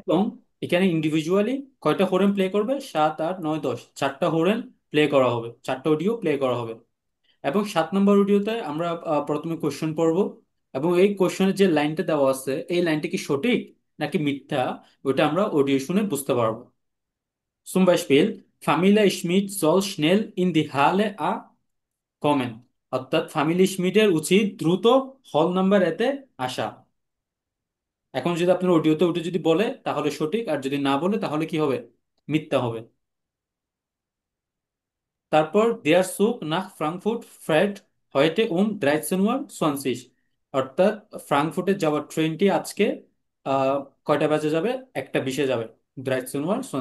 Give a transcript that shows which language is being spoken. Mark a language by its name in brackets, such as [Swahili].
[Bangla] এবং এখানে ইন্ডিভিজুয়ালি কয়টা হরেন প্লে করবে? 7, 8, 9, 10, 4টা হরেন প্লে করা হবে, 4টা অডিও প্লে করা হবে। এবং 7 নম্বর অডিওতে আমরা প্রথমে কোশ্চেন পড়ব, এবং এই কোশ্চেনের যে লাইনটা দেওয়া আছে এই লাইনটা কি সঠিক নাকি মিথ্যা, ওটা আমরা অডিও শুনে বুঝতে পারবো। [German] Zum Beispiel, Familie Schmidt soll schnell in die Halle A kommen, [Bangla] অর্থাৎ ফ্যামিলি schmidt-এর উচিত দ্রুত হল নাম্বার এতে আসা। এখন যদি আপনার অডিওতে ওটা যদি বলে তাহলে সঠিক, আর যদি না বলে তাহলে কি হবে? মিথ্যা হবে। তারপর [German] der Zug nach Frankfurt fährt heute um 13:20 Uhr, [Bangla] অর্থাৎ ফ্রাঙ্কফুর্টে যাওয়ার ট্রেনটি আজকে আহ, কয়টা বাজে যাবে? 1টা 20-এ যাবে। [German] 13:20 Uhr।